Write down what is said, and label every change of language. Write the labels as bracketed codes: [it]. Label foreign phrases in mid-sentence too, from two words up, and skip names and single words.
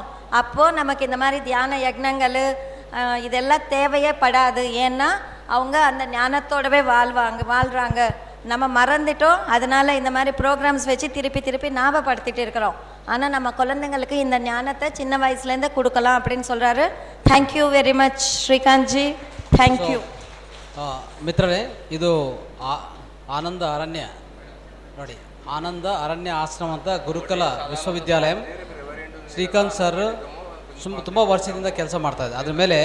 [ta] அப்போது நமக்கு இந்த மாதிரி தியான யக்னங்கள் இதெல்லாம் தேவையே படாது. ஏன்னா அவங்க அந்த ஞானத்தோடவே வாழ்கிறாங்க. நம்ம மறந்துட்டோம். அதனால் இந்த மாதிரி ப்ரோக்ராம்ஸ் வச்சு திருப்பி ஞாபகப்படுத்திட்டு இருக்கிறோம். ஆனால் நம்ம குழந்தைங்களுக்கு இந்த ஞானத்தை சின்ன வயசுலேருந்து கொடுக்கலாம் அப்படின்னு சொல்கிறாரு. [en] Thank you very much Srikanth ji, thank you. [kn] ಮಿತ್ರರೇ, ಇದು ಆನಂದ ಅರಣ್ಯ ನೋಡಿ, ಆನಂದ ಅರಣ್ಯ ಆಶ್ರಮ ಅಂತ ಗುರುಕುಲ ವಿಶ್ವವಿದ್ಯಾಲಯ. ಶ್ರೀಕಾಂತ್ ಸರ್ ತುಂಬ ವರ್ಷದಿಂದ ಕೆಲಸ ಮಾಡ್ತಾಯಿದ್ದಾರೆ ಅದ್ರ ಮೇಲೆ.